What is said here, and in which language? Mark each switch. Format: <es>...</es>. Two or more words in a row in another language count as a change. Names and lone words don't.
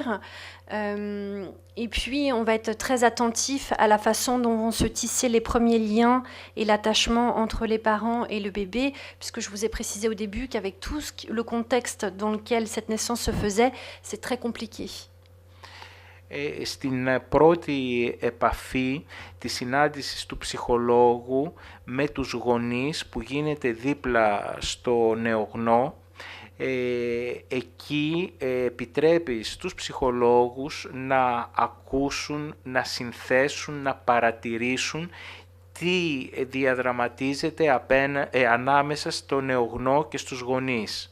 <fr>Et puis, on va être très attentif à la façon dont vont se tisser les premiers liens et l'attachement entre les parents et le bébé, puisque je vous ai précisé au début qu'avec tout le contexte dans lequel cette naissance se faisait, c'est très compliqué.</fr> <el>Στην πρώτη επαφή της συνάντησης του ψυχολόγου με τους γονείς που γίνεται δίπλα στο νεογνώ, εκεί επιτρέπει στους ψυχολόγους να ακούσουν, να συνθέσουν, να παρατηρήσουν τι διαδραματίζεται ανάμεσα στο νεογνώ και στους γονείς.</el>